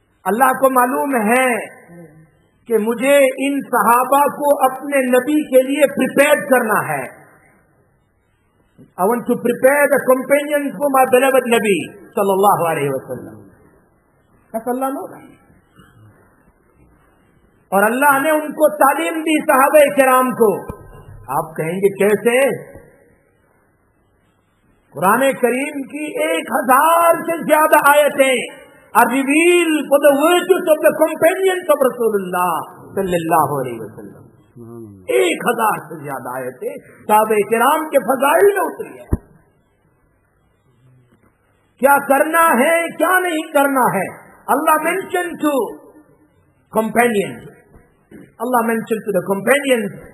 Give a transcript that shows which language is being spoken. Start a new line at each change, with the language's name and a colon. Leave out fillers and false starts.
Urdu: اللہ کو معلوم ہے کہ مجھے ان صحابہ کو اپنے نبی کے لیے پریپیئر کرنا ہے.
English: I want to prepare the companions for my beloved Nabi sallallahu alaihi wasallam. That's Allah knows.
Urdu: اور اللہ نے ان کو تعلیم دی صحابہ کرام کو. آپ کہیں گے کیسے؟ قرآن کریم کی 1000 سے زیادہ آیتیں
English: are revealed for the virtues of the companions of Rasulullah sallallahu alaihi wasallam.
Urdu: 1000 سے زیادہ آیتیں صحابہ کرام کے فضائل میں اتری ہے. کیا کرنا ہے کیا نہیں کرنا ہے.
English: اللہ mentioned to companions. Allah mentioned to the companions.